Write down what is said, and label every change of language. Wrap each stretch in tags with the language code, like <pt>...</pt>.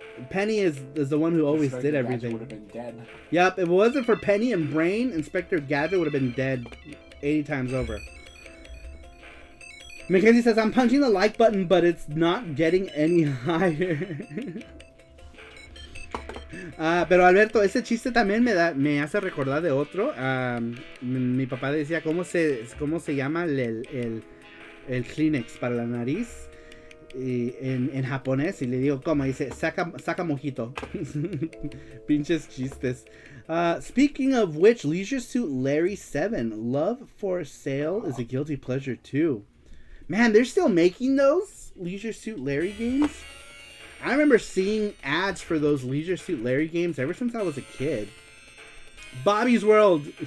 <en>Penny is the one who always did everything. Would have been dead. Yep, if it wasn't for Penny and Brain, Inspector Gadget would have been dead 80 times over. Mackenzie says, I'm punching the like button, but it's not getting any higher.</en> <es>Pero Alberto, ese chiste también me hace recordar de otro. Mi papá decía, ¿cómo se llama el Kleenex para la nariz? En japonés, y le digo, ¿cómo? Dice, saca mojito. Pinches chistes.</es> <en>Speaking of which, Leisure Suit Larry 7, Love for Sale is a guilty pleasure too. Man, they're still making those Leisure Suit Larry games? I remember seeing ads for those Leisure Suit Larry games ever since I was a kid. Bobby's World.</en>